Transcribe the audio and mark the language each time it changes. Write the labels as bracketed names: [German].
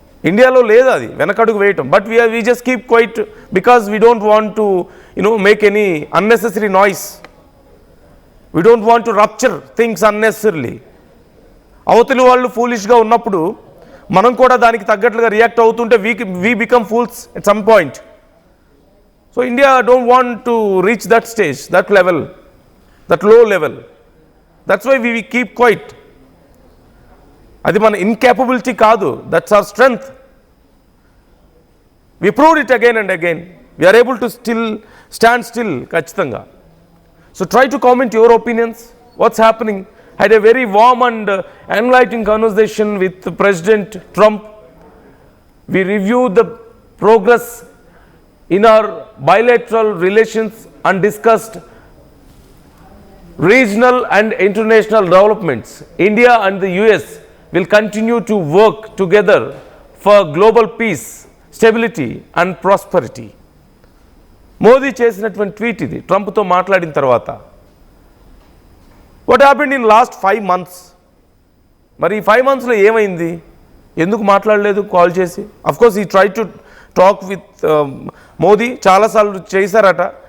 [Telugu] ఇండియాలో లేదు అది వెనకడుగు వేయటం. [English] But we just keep quiet because we don't want to make any unnecessary noise. We don't want to rupture things unnecessarily. [Telugu] అవతలి వాళ్ళు ఫూలిష్గా ఉన్నప్పుడు మనం కూడా దానికి తగ్గట్లుగా రియాక్ట్ అవుతుంటే [English] We become fools at some point. So India don't want to reach that stage, that level, that low level. That's why we keep quiet. [Telugu] Adi mana incapability kaadu, [English] that's our strength. We proved it again and again. We are able to still stand still kachithanga. So try to comment your opinions. What's happening? Had a very warm and enlightening conversation with President Trump. We reviewed the progress in our bilateral relations and discussed regional and international developments. India and the US will continue to work together for global peace, stability and prosperity. [Telugu] Modi చేసినటువంటి tweet ఇది ట్రంప్తో మాట్లాడిన తర్వాత. [English] What happened in last 5 months? [Telugu] మరి ఈ 5 monthsలో ఏమైంది? ఎందుకు మాట్లాడలేదు call చేసి? అఫ్కోర్స్ ఈ try to talk with Modi, చాలాసార్లు చేశారట.